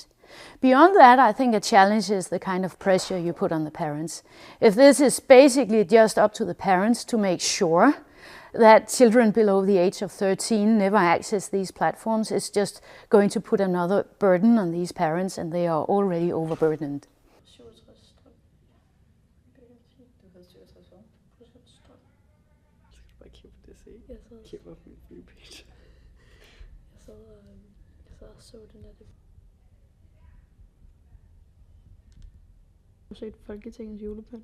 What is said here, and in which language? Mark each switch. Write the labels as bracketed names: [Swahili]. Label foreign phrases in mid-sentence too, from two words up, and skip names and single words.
[English] Beyond that, I think a challenge is the kind of pressure you put on the parents. If this is basically just up to the parents to make sure that children below the age of 13 never access these platforms, it's just going to put another burden on these parents, and they are already overburdened. [Danish] Jeg sad og så den der. Har du set Folketingets julepynt?